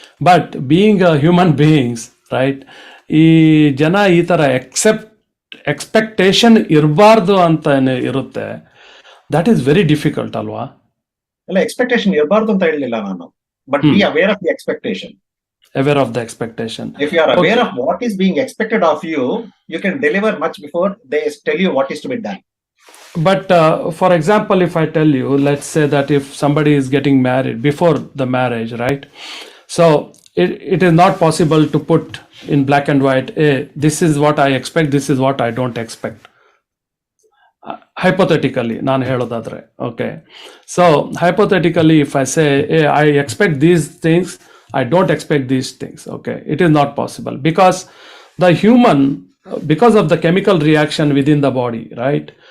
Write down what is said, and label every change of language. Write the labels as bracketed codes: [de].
[kn] But being human beings, right, ಈ ಜನ ಈ ಥರ ಎಕ್ಸ್ಪೆಕ್ಟೇಷನ್ ಇರಬಾರ್ದು ಅಂತ ಇರುತ್ತೆ. [en] that is very difficult [kn] ಅಲ್ವಾ? ಅಲ್ಲ, ಎಕ್ಸ್ಪೆಕ್ಟೇಷನ್ ಇರಬಾರ್ದು ಅಂತ ಹೇಳಲಿಲ್ಲ ನಾನು, [en] But be aware of the expectation. Aware of the expectation. If you are aware of what is being expected of you, you can deliver much before they tell you what is to be done. But for example, if I tell you, let's say that if somebody is getting married before the marriage, right? So it is not possible to put in black and white, this is what I expect, this is what I don't expect. [kn] Hypothetically, ನಾನು ಹೇಳೋದಾದ್ರೆ, okay. [en] So hypothetically, if I say, I expect these things, I don't expect these things. Okay, it is not possible because the human, because of the chemical reaction within the body, right?